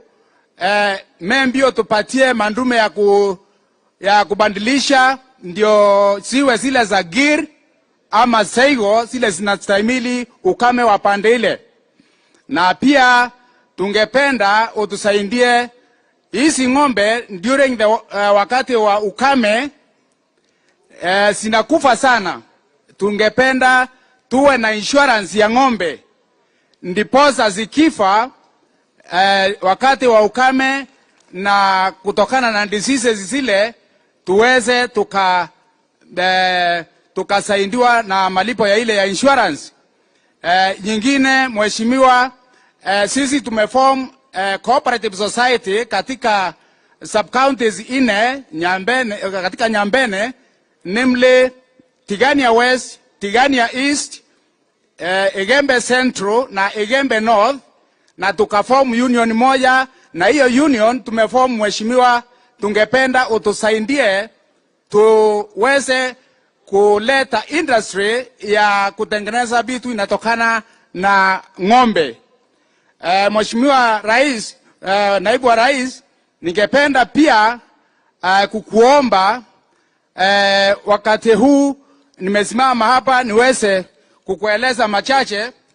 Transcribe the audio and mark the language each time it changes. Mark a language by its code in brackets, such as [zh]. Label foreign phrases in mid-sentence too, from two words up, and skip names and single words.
[sw] Mbio tupatie mandume ya kubandilisha, ndio siwe zile za gir ama seigo, zile zinastahimili ukame wa pande ile. Na pia tungependa utusaidie hizi ng'ombe [en] during the [sw] wakati wa ukame sinakufa sana. Tungependa tuwe na insurance ya ng'ombe, ndiposa zikifa wakati wa ukame na kutokana na diseases zile tuweze tukasaidiwa na malipo ya ile ya insurance. Nyingine, Mheshimiwa, sisi tumeform [en] cooperative society [sw] katika [en] sub counties [sw] 4 Nyambene, katika Nyambene, namely Tigania West, Tigania East, Igembe Central na Igembe North, na tukaform union moja, na hiyo union tumeform. Mheshimiwa, tungependa utusaidie tuweze kuleta industry ya kutengeneza vitu inatokana na ng'ombe. Mheshimiwa Rais, Naibu wa Rais, ningependa pia kukuomba wakati huu nimesimama hapa niweze kukueleza machache.